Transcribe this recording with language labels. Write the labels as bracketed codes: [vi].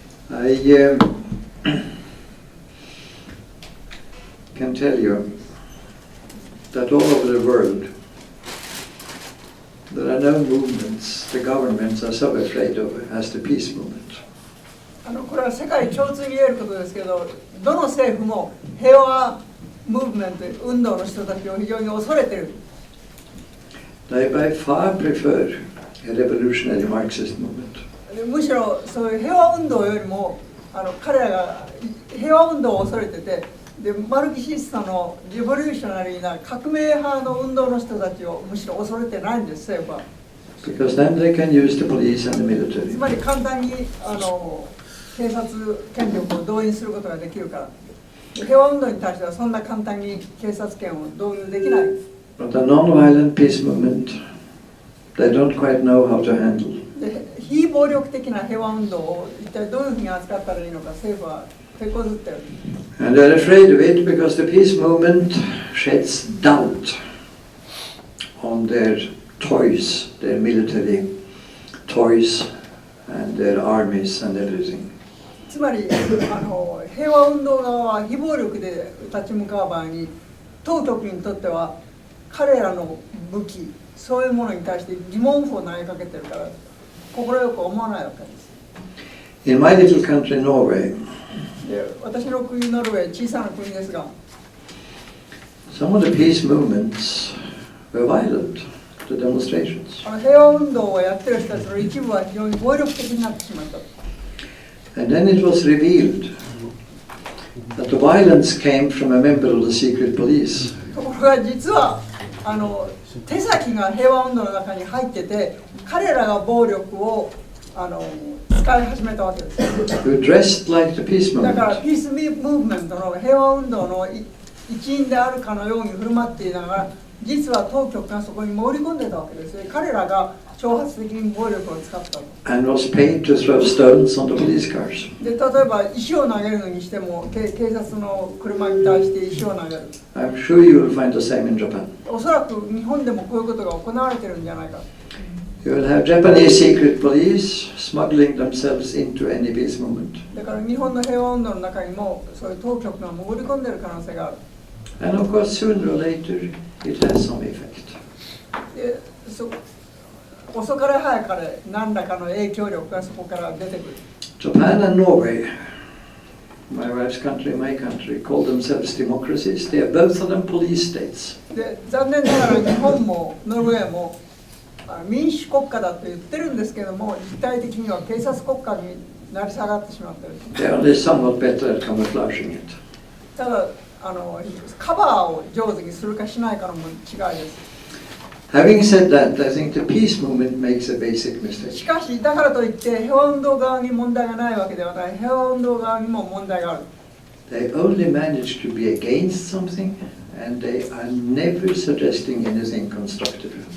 [en] I can tell you that all over the world there are no movements the governments are so afraid of as the peace movement. [ja] これは世界共通に言えることですけど、どの政府も平和ムーブメント運動の人たちを非常に恐れている。 [en] They by far prefer a revolutionary Marxist movement. [ja] むしろそういう平和運動よりも彼らが平和運動を恐れてて、でマルキシストのリボリューショナリーな革命派の運動の人たちをむしろ恐れてないんです、政府は。 [en] Because then they can use the police and the military. [ja] つまり簡単に警察権力を動員することができるから。平和運動に対してはそんな簡単に警察権を導入できない。 [en] But the non-violent peace movement, they don't quite know how to handle. [ja] で非暴力的な平和運動を一体どういうふうに扱ったらいいのか、政府は手こずってる。 [en] And they're afraid of it because the peace movement sheds doubt on their toys, their military toys, and their armies and everything. [ja] つまり平和運動側は非暴力で立ち向かう場合に、当局にとっては彼らの武器、そういうものに対して疑問符を投げかけてるから、快く思わないわけです。 [en] In my little country, Norway, [ja] で私の国ノルウェー、小さな国ですが、 [en] some of the peace movements were violent, the demonstrations. [ja] 平和運動をやってる人たちの一部は非常に暴力的になってしまった。 [en] And then it was revealed that the violence came from a member of the secret police. [ja] ところが実は手先が平和運動の中に入ってて、彼らが暴力を使い始めたわけです。 [en] Who dressed like the peace [ja] だから [en] movement. [ja] ピースムーブメントの平和運動の一員であるかのように振る舞っていながら、実は当局がそこに潜り込んでたわけです。彼らが挑発的に暴力を使ったと。 [en] And was paid to throw stones on the police cars. [ja] で例えば石を投げるのにしても、警察の車に対して石を投げる。 [en] I'm sure you will find the same in Japan. [ja] おそらく日本でもこういうことが行われてるんじゃないか。 [en] You will have Japanese secret police smuggling themselves into any peace movement. [ja] だから日本の平和運動の中にもそういう当局が潜り込んでいる可能性がある。 [en] And of course, sooner or later, it has some effect. [ja] で遅かれ早かれ何らかの影響力がそこから出てくる。 [en] Japan and Norway, my wife's country, my country, call themselves democracies. They are both of them police states. [ja] で残念ながら日本もノルウェーも民主国家だと言ってるんですけども、実態的には警察国家になり下がってしまっている。 [en] They are only somewhat better at camouflaging it. [ja] ただカバーを上手にするかしないかの違いです。 [en] Having said that, I think the peace movement makes a basic [ja] し [en] mistake. [ja] かしだからといって平和運動側に問題がないわけではない。平和運動側にも問題がある。 [en] They only manage to be against something, and they are never suggesting anything constructive.